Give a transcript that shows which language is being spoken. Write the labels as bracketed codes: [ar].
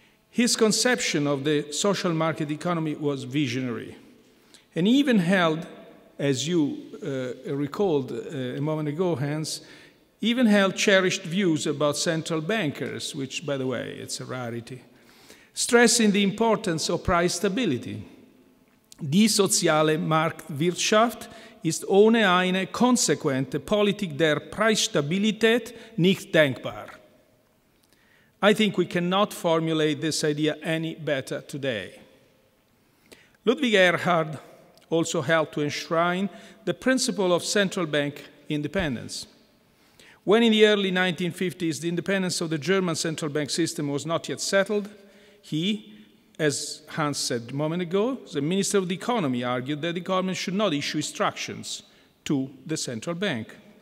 [en] His conception of the social market economy was visionary, and he even held, as you recalled a moment ago, Hans, even held cherished views about central bankers, which, by the way, it's a rarity, stressing the importance of price stability. [de] Die soziale Marktwirtschaft ist ohne eine konsequente Politik der Preisstabilität nicht denkbar. [en] I think we cannot formulate this idea any better today. Ludwig-Erhard also helped to enshrine the principle of central bank independence. When in the early 1950s the independence of the German central bank system was not yet settled, he, as Hans said a moment ago, the Minister of the Economy argued that the government should not issue instructions to the central bank.